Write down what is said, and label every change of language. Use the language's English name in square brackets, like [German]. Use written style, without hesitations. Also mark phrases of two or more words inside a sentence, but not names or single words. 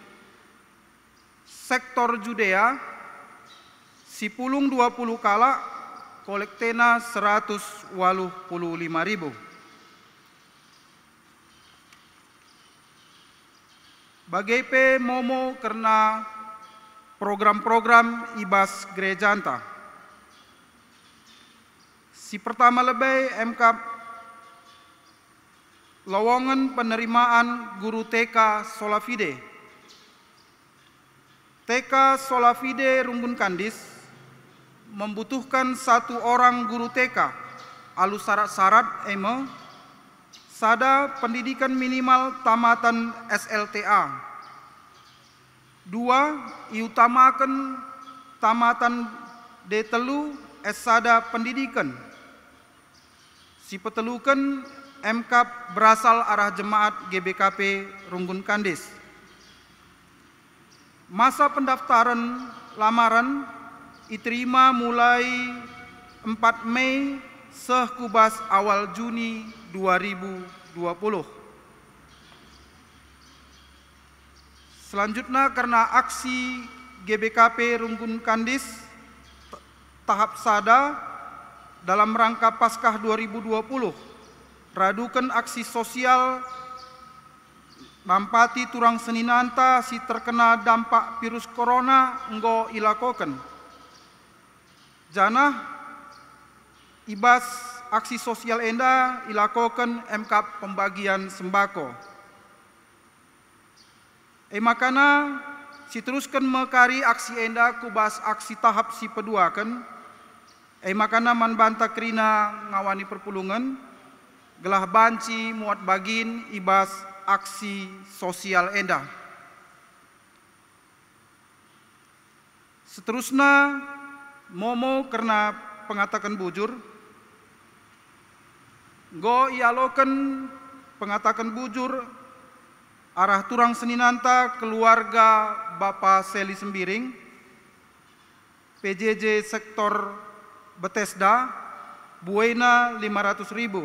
[Batak Karo] Sektor Judea sipulung 20 kala kolektena 185.000. Bagai pe momo karena program-program ibas gereja anta. Si pertama lebih MK [Indonesian] lowongan penerimaan guru TK Solafide. TK Solafide Runggun Kandis membutuhkan 1 orang guru TK alu syarat-syarat sada pendidikan minimal tamatan SLTA. 2. Iutamakan tamatan D3 sada pendidikan. [Batak Karo] Si petelukan MK berasal arah jemaat GBKP Runggun Kandis. [Indonesian] Masa pendaftaran lamaran diterima mulai 4 Mei sehkubas awal Juni 2020. [Batak Karo] Selanjutnya karena aksi GBKP Runggun Kandis tahap sada [Indonesian] dalam rangka Paskah 2020 [Batak Karo] radukan [Indonesian] aksi sosial [Batak Karo] nampati turang seninanta si [Indonesian] terkena dampak virus corona [Batak Karo] enggo ilakokan. Janah ibas [Indonesian] aksi sosial [Batak Karo] enda ilakokan MK [Indonesian] pembagian sembako. [Batak Karo] Makana si teruskan mekari aksi enda kubas aksi tahap si peduakan. Makana manbanta krina ngawani perpulungan gelah banci muat bagin ibas [Indonesian] aksi sosial [Batak Karo] enda. Seterusnya momo karena pengatakan bujur go ialokan pengatakan bujur arah turang seninanta keluarga Bapak Seli Sembiring PJJ sektor Bethesda buena 500.000.